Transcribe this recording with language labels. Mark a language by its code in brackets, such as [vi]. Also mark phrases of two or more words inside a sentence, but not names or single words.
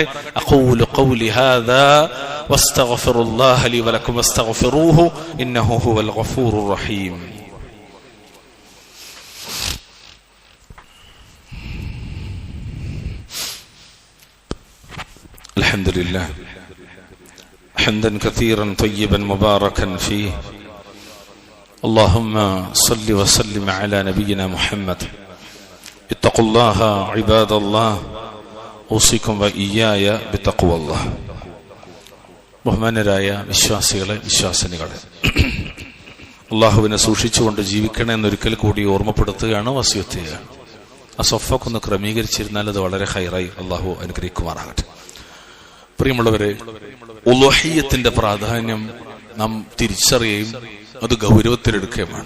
[ar] أقول قولي هذا وأستغفر الله لي ولكم واستغفروه إنه هو الغفور الرحيم. അൽഹംദുലില്ലാഹ് حمدا كثيرا طيبا مباركا فيه. اللهم صل وسلم على نبينا محمد. اتقوا الله عباد الله اوصيكم واياي بتقوى الله. [ml] ബഹുമാനരായ വിശ്വാസികളെ, വിശ്വാസിനികളെ, അള്ളാഹുവിനെ സൂക്ഷിച്ചുകൊണ്ട് ജീവിക്കണം എന്നൊരിക്കൽ കൂടി ഓർമ്മപ്പെടുത്തുകയാണ്, വസിയത്ത് ചെയ്യുകയാണ്. ആ സൊഫൊക്കെ ഒന്ന് ക്രമീകരിച്ചിരുന്നാൽ അത് വളരെ ഹൈറായി അള്ളാഹു അനുഗ്രഹിക്കുമാറാകട്ടെ. പ്രിയമുള്ളവരെ, ഉളുഹിയ്യത്തിന്റെ പ്രാധാന്യം നാം തിരിച്ചറിയുകയും അത് ഗൗരവത്തിലെടുക്കുകയും വേണം.